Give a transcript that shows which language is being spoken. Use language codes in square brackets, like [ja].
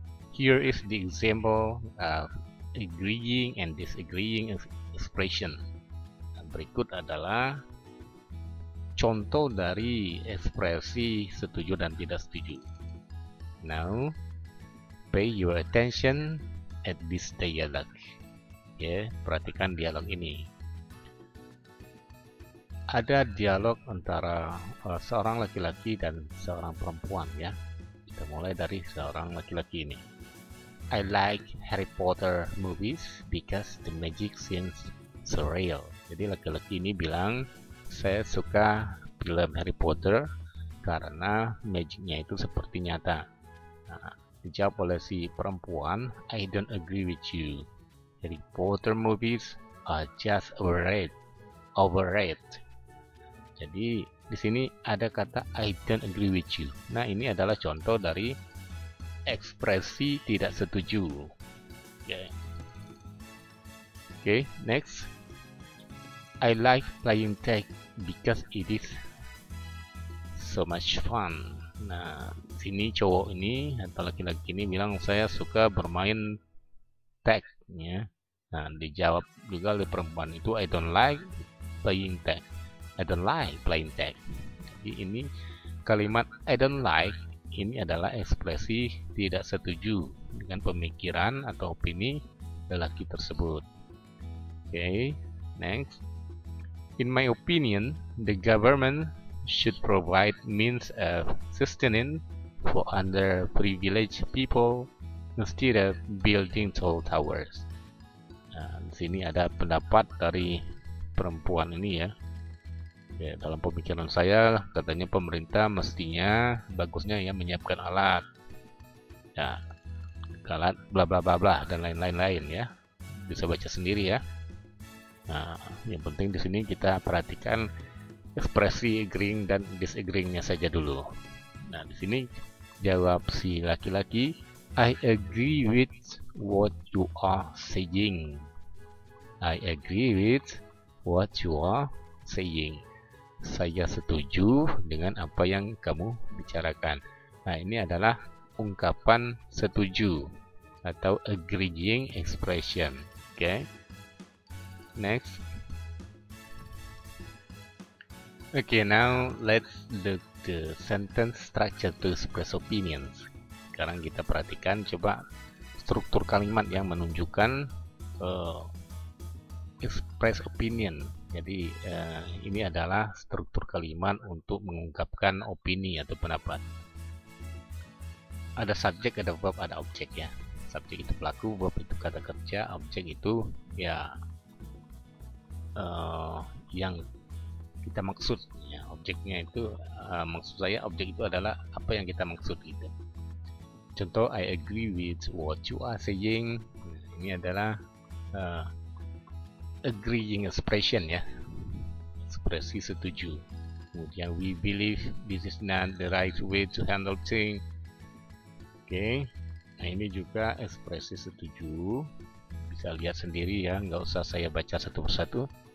[en] Here is the example of agreeing and disagreeing expression. [id] Berikut adalah contoh dari ekspresi setuju dan tidak setuju. [en] Now, pay your attention at this dialogue. [id] Ya, perhatikan dialog ini. Ada dialog antara seorang laki-laki dan seorang perempuan ya. Kita mulai dari seorang laki-laki ini. [en] I like Harry Potter movies because the magic seems surreal. [id] Jadi laki-laki ini bilang, saya suka film Harry Potter karena magicnya itu seperti nyata. Nah, dijawab oleh si perempuan, [en] I don't agree with you. Harry Potter movies are just overrated. [id] Jadi di sini ada kata [en] I don't agree with you. [id] Nah, ini adalah contoh dari ekspresi tidak setuju. [en] Okay, next. I like playing tag because it is so much fun. [id] Nah, sini cowok ini atau laki-laki ini bilang saya suka bermain tag ya. Nah, dijawab juga oleh perempuan itu [en] I don't like playing tag. I don't like playing tag. [id] Jadi ini kalimat [en] I don't like [id] ini adalah ekspresi tidak setuju dengan pemikiran atau opini lelaki tersebut. [en] Okay, next. In my opinion, the government should provide means of sustenance for underprivileged people instead of building tall towers. [id] Nah, di sini ada pendapat dari perempuan ini ya. Ya, dalam pemikiran saya, katanya pemerintah mestinya bagusnya ya menyiapkan alat, ya, alat bla bla bla bla dan lain-lain ya. Bisa baca sendiri ya. Nah, yang penting di sini kita perhatikan ekspresi agreeing dan disagreeingnya saja dulu. Nah, di sini jawab si laki-laki, [en] I agree with what you are saying. I agree with what you are saying. [id] Saya setuju dengan apa yang kamu bicarakan. Nah, ini adalah ungkapan setuju atau agreeing expression. [en] Okay. Next. Okay, now let's look the sentence structure to express opinions. [id] Sekarang kita perhatikan coba struktur kalimat yang menunjukkan express opinion. Jadi ini adalah struktur kalimat untuk mengungkapkan opini atau pendapat. Ada subjek, ada verb, ada objek ya. Subjek itu pelaku, verb itu kata kerja, objek itu ya yang kita maksud ya. Objeknya itu maksud saya objek itu adalah apa yang kita maksud gitu. [en] Contoh, I agree with what you are saying. [id] Nah, ini adalah agreeing expression ya, ekspresi setuju. [en] Kemudian we believe this is not the right way to handle things. [id] Oke, nah ini juga ekspresi setuju, bisa lihat sendiri ya, nggak usah saya baca satu persatu.